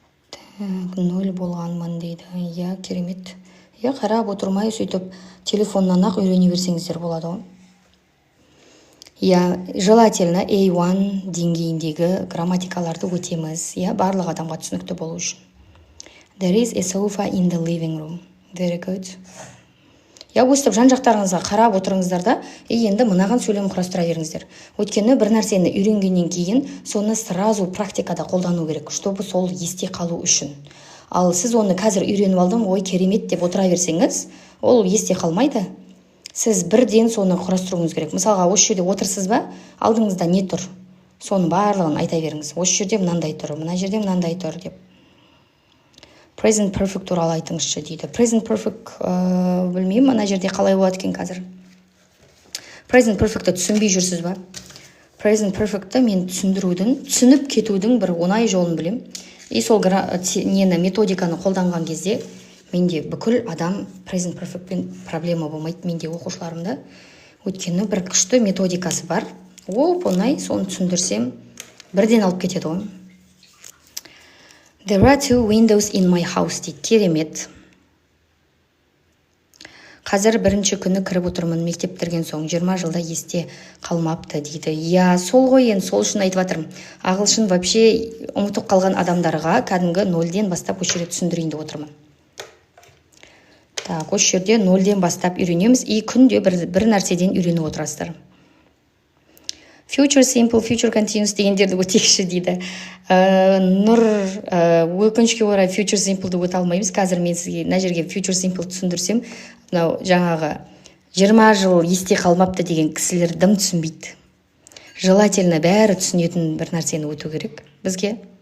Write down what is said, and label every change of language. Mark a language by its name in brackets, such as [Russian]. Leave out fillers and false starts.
[Kazakh] Так, 0 болғанмын дейді. Я, керемет. Я, қарап отырмай сөйтіп телефоннан ақ үйрене берсеңіздер болады ғой. Я, желательно A1 деңгейіндегі грамматикаларды өтеміз. Я, барлық адамға түсінікті болу үшін. [English] There is a sofa in the living room. Very good. [Kazakh] Я, өстіп жан-жақтарыңызға қарап отырыңыздар да, енді мынаған сөйлем құрастыра беріңіздер. Өйткені бір нәрсені үйренгеннен кейін, соны сразу практикада қолдану керек, чтобы сол есте қалу үшін. Ал сіз оны қазір үйреніп алдым, ой, керемет деп отыра берсеңіз, ол есте қалмайды. Сіз бірден соны құрастыруыңыз керек. Мысалға, осы жерде отырсыз ба, алдыңызда не тұр? Соны барлығын айта беріңіз. Осы жерде мынандай тұр, мына жерде мынандай тұр деп. Present perfect туралы айтыңызшы дейді. Present perfect білмеймін, мына жерде қалай болады екен қазір. Present perfect'ті түсінбей жүрсіз ба? Present perfect'ті мен түсініп кетудің бір оңай жолын білем. И сол методиканы қолданған кезде менде бүкіл адам present perfectпен проблема болмайды, менде оқушыларымда. Өйткені бір күшті методикасы бар. Оңай, соны түсіндірсем, бірден алып кетеді ғой. [English] There are 2 windows in my house дейді. [Kazakh] Керемет. Қазір бірінші күні кіріп отырмын, мектеп бітірген соң 20 жылда есте қалмапты дейді. Я, сол ғой, енді сол үшін айтып жатырмын. Ағылшын вообще ұмытып қалған адамдарға кәдімгі 0-ден бастап осы жерде түсіндірейін деп отырмын. Так, осы жерде 0-ден бастап үйренеміз, и күнде бір нәрседен үйреніп отырасыздар. Future simple, future continuous дегендерді өтекші дейді. Нұр, өкінішке орай future simple'ды өте алмаймыз. Қазір мен сізге мына жерге future simple түсіндірсем, мынау жаңағы 20 жыл есте қалмапты деген кісілер дым түсінбейді. Желательно бәрі түсінетін бір нәрсені өту керек бізге.